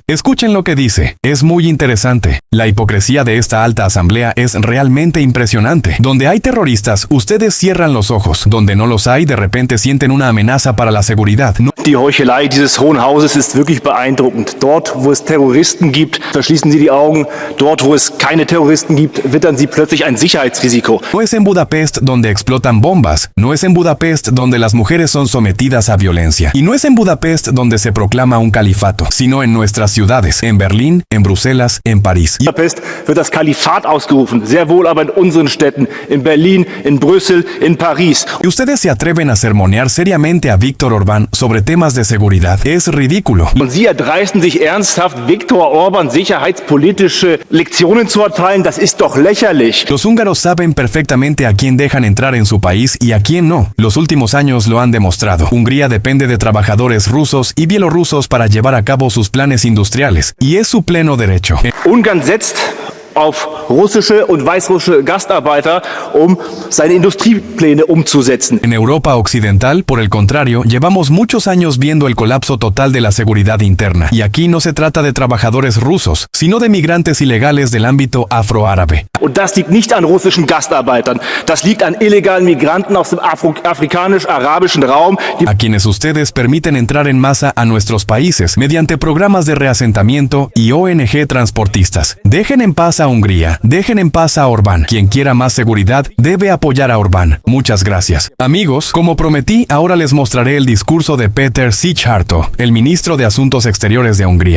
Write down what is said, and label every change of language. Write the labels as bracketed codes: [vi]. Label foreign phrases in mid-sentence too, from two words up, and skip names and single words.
[es] Escuchen lo que dice. Es muy interesante. La hipocresía de esta alta asamblea es realmente impresionante. Donde hay terroristas, ustedes cierran los ojos. Donde no los hay, de repente sienten una amenaza para la seguridad. [de] Die Heuchelei dieses Hohen Hauses ist wirklich beeindruckend. Dort, wo es Terroristen gibt, verschließen sie die Augen. Dort, wo es keine Terroristen gibt, wittern sie plötzlich ein Sicherheitsrisiko. [es] No es en Budapest donde explotan bombas. No es en Budapest donde las mujeres son sometidas a violencia. Y no es en Budapest donde se proclama un califato, sino en nuestras ciudades. En Berlín, en Bruselas, en París. [de] In Budapest wird das Kalifat ausgerufen, sehr wohl aber in unseren Städten, in Berlin, in Brüssel, in París. [es] Y ustedes se atreven a sermonear seriamente a Víctor Orbán sobre temas de seguridad. Es ridículo. [de] Und Sie erdreisten sich ernsthaft, Viktor Orban sicherheitspolitische Lektionen zu erteilen, das ist doch lächerlich. [es] Los húngaros saben perfectamente a quién dejan entrar en su país y a quién no. Los últimos años lo han demostrado. Hungría depende de trabajadores rusos y bielorrusos para llevar a cabo sus planes industriales. Y es su pleno derecho. [de] Ungarn setzt auf russische und weißrussische Gastarbeiter, seine Industriepläne umzusetzen. [es] En Europa Occidental, por el contrario, llevamos muchos años viendo el colapso total de la seguridad interna. Y aquí no se trata de trabajadores rusos, sino de migrantes ilegales del ámbito afroárabe. [de] Und das liegt nicht an russischen Gastarbeitern. Das liegt an illegalen Migranten aus dem afrikanisch-arabischen Raum. [es] A quienes ustedes permiten entrar en masa a nuestros países mediante programas de reasentamiento y ONG transportistas. Dejen en paz a Hungría, dejen en paz a Orbán. Quien quiera más seguridad debe apoyar a Orbán. Muchas gracias. Amigos, como prometí, ahora les mostraré el discurso de Péter Szijjártó, el ministro de Asuntos Exteriores de Hungría.